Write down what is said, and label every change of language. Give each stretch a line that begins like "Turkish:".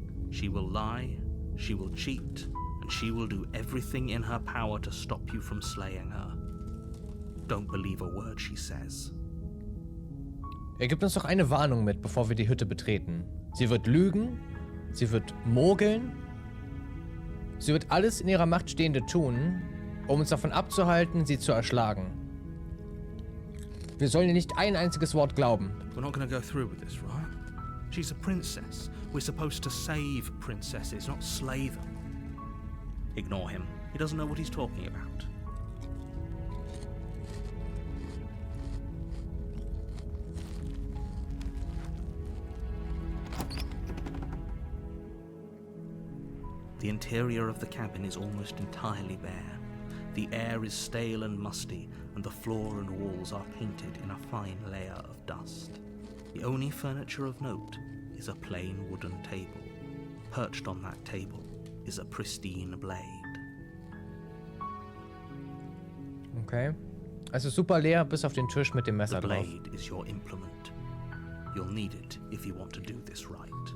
English: She will lie, she will cheat, and she will do everything in her power to stop you from slaying her. Don't believe a word she says.
German: Er gibt uns doch eine Warnung mit, bevor wir die Hütte betreten. Sie wird lügen, sie wird mogeln, sie wird alles in ihrer Macht Stehende tun, um uns davon abzuhalten, sie zu erschlagen. Wir sollen ihr nicht ein einziges Wort glauben.
English: We're not gonna go through with this, right? She's a princess. We're supposed to save princesses, not slay them. Ignore him. He doesn't know what he's talking about. The interior of the cabin is almost entirely bare. The air is stale and musty, and the floor and walls are painted in a fine layer of dust. The only furniture of note is a plain wooden table. Perched on that table is a pristine blade. Okay.
German: Es ist super leer, bis auf den Tisch mit dem Messer
English: The
German: drauf.
English: blade is your implement. You'll need it if you want to do this right.